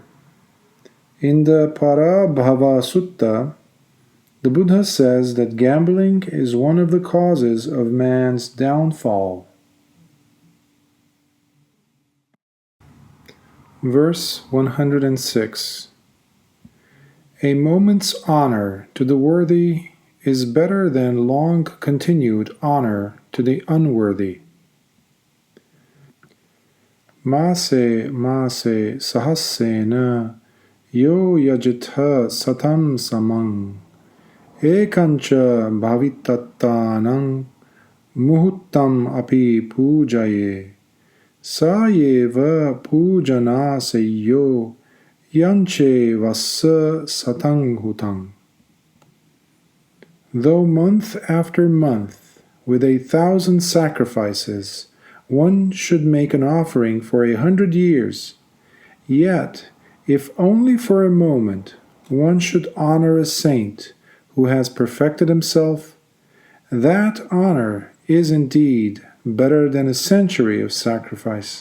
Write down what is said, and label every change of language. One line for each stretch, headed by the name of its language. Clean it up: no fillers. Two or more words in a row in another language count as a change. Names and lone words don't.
English: In the Parabhava Sutta, the Buddha says that gambling is one of the causes of man's downfall. Verse 106. A moment's honor to the worthy is better than long-continued honor to the unworthy.
Pali: Mase sahassena yo yajitha satam samang ekancha bhavitattanang muhuttam api pujaye sayeva pujana seyo yanche vassa satang hutang.
English: Though month after month, with 1,000 sacrifices, one should make an offering for 100 years, yet, if only for a moment, one should honor a saint who has perfected himself, that honor is indeed better than a century of sacrifice.